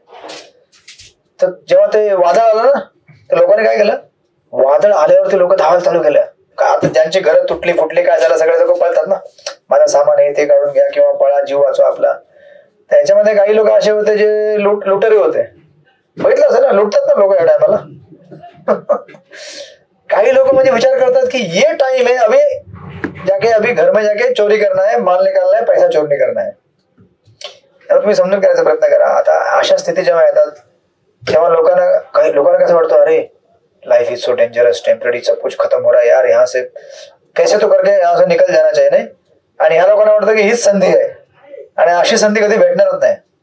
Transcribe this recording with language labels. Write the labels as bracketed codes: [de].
[mr] तर जेव्हा ते वादळ आलं ना तर लोकांनी काय केलं, वादळ आल्यावरती लोक धावायला चालू केलं. का आता ज्यांची घरं तुटली फुटली काय झालं सगळे लोक पळतात ना, माझं सामान आहे ते काढून घ्या किंवा पळा जीव वाचवा आपला. त्याच्यामध्ये काही लोक असे होते जे लुटेरी होते. बघितलं असेल ना, लुटतात ना लोक या टायमाला. काही लोक म्हणजे विचार करतात की [hi] ये टाइम है अभी घर में जाके चोरी करना है, माल निकालना है, पैसा चोरी करना है. [mr] तुम्ही समजून करायचा प्रयत्न करा. आता अशा स्थिती जेव्हा येतात तेव्हा लोकांना कसं वाटतं, [hi] अरे [en] life is so dangerous, temporary, [hi] सब कुछ खत्म हो रहा है यार, यहाँ से कैसे तो करके यहाँ से निकल जाना चाहिए. [mr] नाही. आणि ह्या लोकांना वाटतं की हीच संधी आहे आणि अशी संधी कधी भेटणारच नाही.